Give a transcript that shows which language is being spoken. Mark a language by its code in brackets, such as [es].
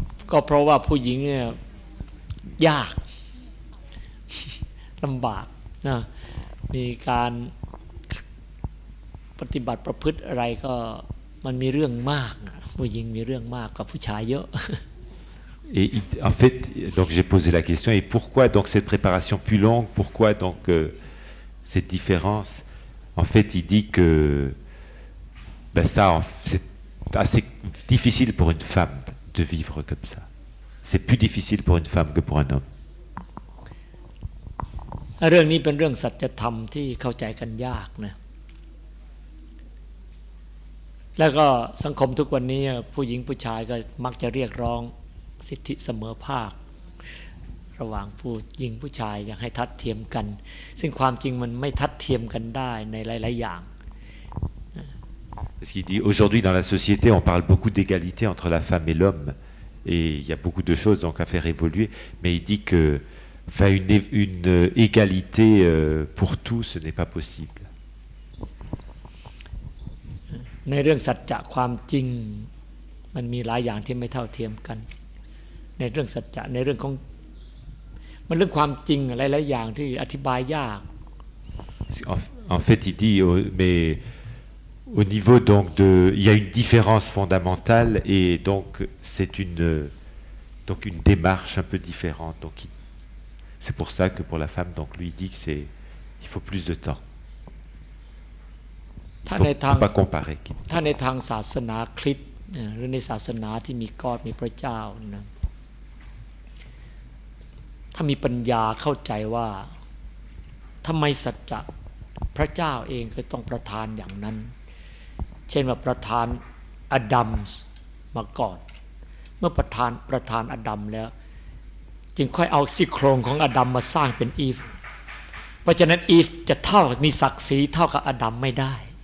[th] ก็เพราะว่าผู้หญิงเนี่ยยากลำบากนะมีการปฏิบัติประพฤติอะไรก็มันมีเรื่องมากผู้หญิงมีเรื่องมากกว่าผู้ชายเยอะ [fr] Et en fait, donc j'ai posé la question, et pourquoi donc cette préparation plus longue, pourquoi donc cette différence? En fait, il dit que c'est assez difficile pour une femme de vivre comme ça. C'est plus difficile pour une femme que pour un homme. [th] เรื่องนี้เป็นเรื่องสัจธรรมที่เข้าใจกันยากนะแล้วก็สังคมทุกวันนี้ผู้หญิงผู้ชายก็มักจะเรียกร้องสิทธิเสมอภาคระหว่างผู้หญิงผู้ชายอยากให้ทัดเทียมกันซึ่งความจริงมันไม่ทัดเทียมกันได้ในหลายๆอย่าง [fr] Parce qu'il dit aujourd'hui dans la société on parle beaucoup d'égalité entre la femme et l'homme et il y a beaucoup de choses donc à faire évoluer, mais il dit que une égalité pour tous ce n'est pas possible. [th] ในเรื่องสัจจะความจริงมันมีหลายอย่างที่ไม่เท่าเทียมกันในเรื่องสัจจะในเรื่องของมันเรื่องความจริงอะไรหลายอย่างที่อธิบายยาก [fr] En fait, il dit, mais au niveau donc il y a une différence fondamentale et donc c'est donc une démarche un peu différente. Donc c'est pour ça que pour la femme, donc lui il dit que il faut plus de temps. Il ne faut pas comparer. [th] ถ้าในทางศาสนาคริสต์หรือในศาสนาที่มีกอดมีพระเจ้านะถ้ามีปัญญาเข้าใจว่าทำไมสัจจะพระเจ้าเองก็ต้องประทานอย่างนั้นเช่นว่าประทานอดัมมาก่อนเมื่อประทานอดัมแล้วจึงค่อยเอาซี่โครงของอดัมมาสร้างเป็นอีฟเพราะฉะนั้นอีฟจะเท่ามีศักดิ์ศรีเท่ากับอดัมไม่ได้